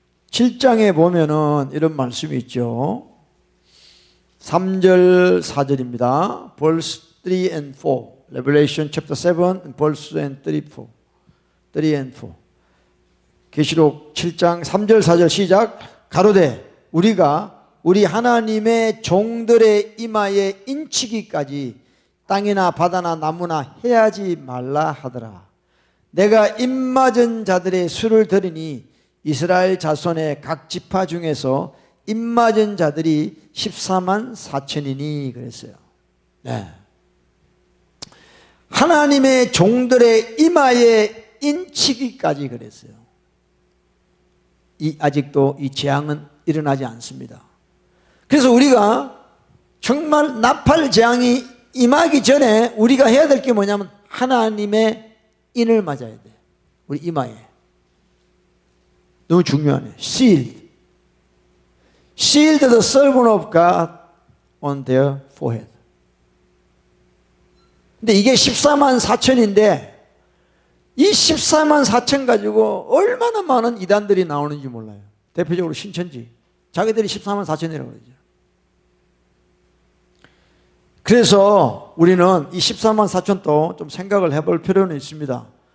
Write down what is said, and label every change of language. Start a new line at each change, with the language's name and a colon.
Korean: 7장에 보면은 이런 말씀이 있죠. 3절 4절입니다.
English: verse 3 and 4. Revelation chapter 7 verse 3 and 4. 3 and 4.
Korean: 계시록 7장 3절 4절 시작. 가로되 우리가 우리 하나님의 종들의 이마에 인치기까지 땅이나 바다나 나무나 해하지 말라 하더라. 내가 입맞은 자들의 수를 들으니 이스라엘 자손의 각 지파 중에서 입맞은 자들이 14만 4천이니 그랬어요. 네. 하나님의 종들의 이마에 인치기까지 그랬어요. 아직도 이 재앙은 일어나지 않습니다. 그래서 우리가 정말 나팔 재앙이 임하기 전에 우리가 해야 될 게 뭐냐면 하나님의 인을 맞아야 돼. 우리 이마에. 너무 중요하네. Sealed.
English: Sealed the servant of God on their forehead.
Korean: 근데 이게 14만 4천인데 이 14만 4천 가지고 얼마나 많은 이단들이 나오는지 몰라요. 대표적으로 신천지. 자기들이 14만 4천이라고 그러죠. 그래서 우리는 이 14만 4천도 좀 생각을 해볼 필요는 있습니다.